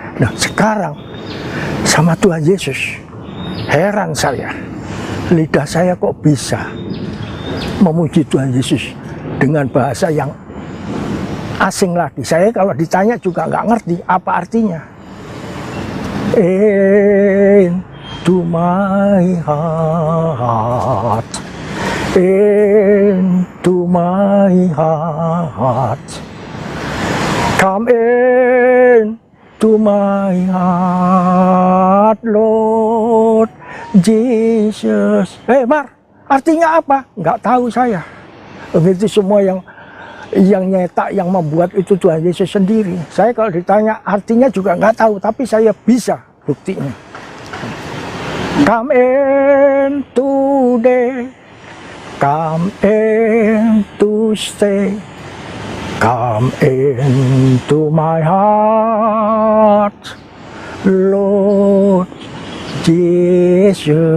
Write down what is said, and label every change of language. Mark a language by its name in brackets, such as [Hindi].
[Indonesian] Nah sekarang sama Tuhan Yesus, heran saya, lidah saya kok bisa memuji Tuhan Yesus dengan bahasa yang asing lagi. Saya kalau ditanya juga nggak ngerti apa artinya. [English] Into my heart, into my heart, come in to my heart, Lord Jesus. [Indonesian] Mar, artinya apa? Nggak tahu saya. Begitu semua yang nyetak, yang membuat itu Tuhan Yesus sendiri. Saya kalau ditanya artinya juga nggak tahu, tapi saya bisa buktinya. [English] Come in today, come in to stay, come into my heart, Lord Jesus.